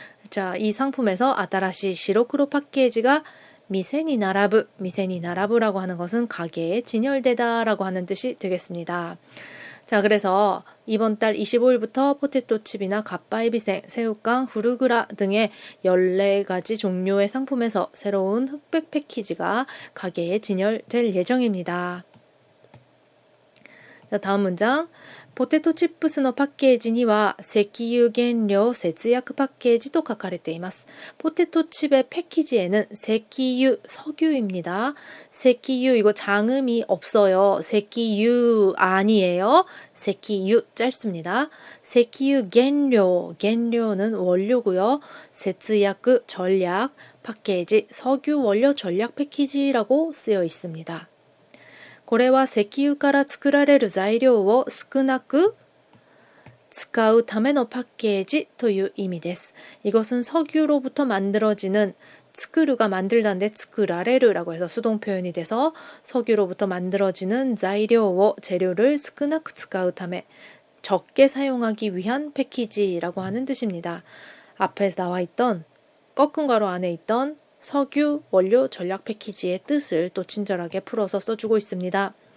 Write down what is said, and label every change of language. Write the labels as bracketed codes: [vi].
[ko] 자, 이 상품에서 아따라시 시로크로 패키지가 미세니 나라부, 미세니 나라부라고 하는 것은 가게에 진열되다라고 하는 뜻이 되겠습니다. 자, 그래서 이번 달 25일부터 포테토칩이나 갓바이비생, 새우깡, 후르그라 등의 14가지 종류의 상품에서 새로운 흑백 패키지가 가게에 진열될 예정입니다. 자, 다음 문장. [ja] ポテトチップスのパッケージには石油原料節約パッケージと書かれています. [ko] 포테토 칩의 패키지에는石油, 석유입니다. 石油, 이거 장음이 없어요. 石油 아니에요. 石油 짧습니다. [ja] 石油 原料, [ko] 原料는 원료고요. 節約 전략, 패키지, 석유 원료 전략 패키지라고 쓰여 있습니다. [ja] これは石油から作られる材料を少なく使うためのパッケージという意味です. [ko] 이것은 석유로부터 만들어지는 스크루가 만들다인데 스크라레르라고 해서 수동 표현이 돼서 석유로부터 만들어지는材料, 재료를 [ja] 少なく使うため, [ko] 적게 사용하기 위한 패키지라고 하는 뜻입니다. 앞에 나와 있던 꺾은 괄호 안에 있던 석유 원료 전략 패키지의 뜻을 또 친절하게 풀어서 써주고 있습니다.